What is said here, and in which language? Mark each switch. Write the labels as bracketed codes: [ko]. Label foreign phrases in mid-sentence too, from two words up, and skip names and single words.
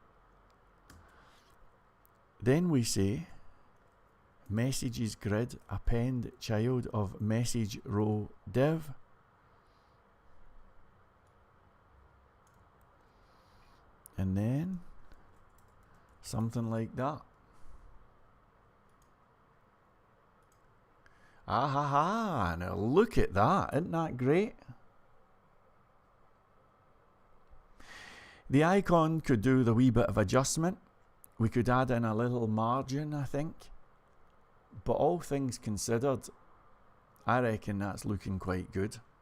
[en] Then we say messages grid append child of message row div, and then something like that. Ah ha ha, now look at that, isn't that great? The icon could do the wee bit of adjustment. We could add in a little margin, I think. But all things considered, I reckon that's looking quite good.